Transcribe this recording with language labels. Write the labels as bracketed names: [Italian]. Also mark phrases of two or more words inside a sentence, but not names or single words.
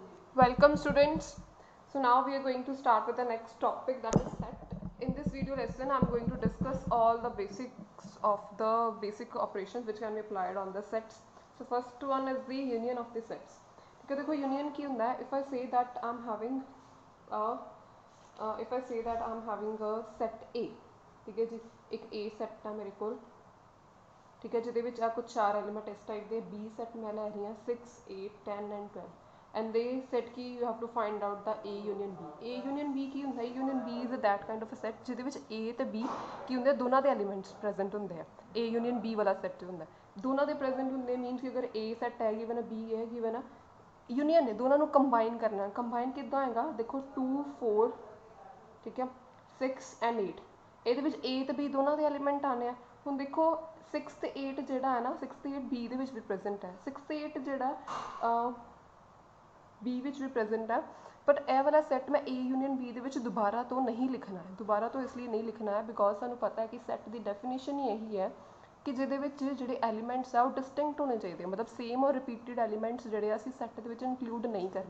[English] Welcome students. So now we are going to start with the next topic, that is set. In this video lesson I am going to discuss all the basics of the basic operations which can be applied on the sets. So first one is the union of the sets. [Hindi] ठीक है, देखो union की होता है, [English] if I say that I am having a set A, [Hindi] ठीक है जी, एक A set है मेरे को, ठीक है, [Punjabi] ਜਿਹਦੇ ਵਿੱਚ ਆ ਕੁਝ ਚਾਰ ਐਲੀਮੈਂਟ ਇਸ ਟਾਈਪ ਦੇ B ਸੈਟ ਮੈਂ ਲੈ ਰਹੀ ਹਾਂ 6 8 10 ਐਂਡ 12 [English] and they said कि you have to find out the A union B. [Punjabi] A union B ਕੀ ਹੁੰਦਾ? [English] A union B is that kind of a set [Punjabi] ਜਿਹਦੇ ਵਿੱਚ A ਤੇ B ਕੀ ਹੁੰਦੇ, ਦੋਨਾਂ ਦੇ [English] elements present [Punjabi] ਹੁੰਦੇ ਆ। A union B ਵਾਲਾ ਸੈਟ ਹੁੰਦਾ, ਦੋਨਾਂ ਦੇ ਪ੍ਰੈਜ਼ੈਂਟ ਹੁੰਦੇ, ਮੀਨਸ ਕਿ ਅਗਰ A ਸੈਟ ਹੈ ਗਿਵਨ B ਹੈ ਗਿਵਨ ਯੂਨੀਅਨ ਨੇ ਦੋਨੋਂ ਕੰਬਾਈਨ ਕਰਨਾ। ਕੰਬਾਈਨ ਕਿਤਨਾ ਹੋਏਗਾ, ਦੇਖੋ 2 4 ਠੀਕ ਹੈ 6 ਐਂਡ 8 ਇਹਦੇ ਵਿੱਚ A ਤੇ B ਦੋਨਾਂ ਦੇ ਐਲੀਮੈਂਟ ਆने ਆ। ਹੁਣ ਦੇਖੋ 6 ਤੇ 8 ਜਿਹੜਾ ਹੈ ਨਾ 6 ਤੇ 8 B ਦੇ ਵਿੱਚ ਵੀ ਪ੍ਰੈਜ਼ੈਂਟ ਹੈ। 6 ਤੇ 8 ਜਿਹੜਾ B ਵਿੱਚ ਵੀ ਪ੍ਰੈਜ਼ੈਂਟ ਹੈ, ਬਟ ਇਹ ਵਾਲਾ ਸੈੱਟ ਮੈਂ A ਯੂਨੀਅਨ B ਦੇ ਵਿੱਚ ਦੁਬਾਰਾ ਤੋਂ ਨਹੀਂ ਲਿਖਣਾ ਹੈ। ਦੁਬਾਰਾ ਤੋਂ ਇਸ ਲਈ ਨਹੀਂ ਲਿਖਣਾ ਹੈ ਬਿਕੋਜ਼ ਸਾਨੂੰ ਪਤਾ ਹੈ ਕਿ ਸੈੱਟ ਦੀ ਡੈਫੀਨੇਸ਼ਨ ਹੀ ਇਹੀ ਹੈ ਕਿ ਜਿਹਦੇ ਵਿੱਚ ਜਿਹੜੇ ਐਲੀਮੈਂਟਸ ਆ ਉਹ ਡਿਸਟਿੰਕਟ ਹੋਣੇ ਚਾਹੀਦੇ, ਮਤਲਬ ਸੇਮ ਔਰ [English] repeated elements [Punjabi] ਜਿਹੜੇ ਅਸੀਂ ਸੈੱਟ ਦੇ ਵਿੱਚ ਇਨਕਲੂਡ ਨਹੀਂ ਕਰਨੇ।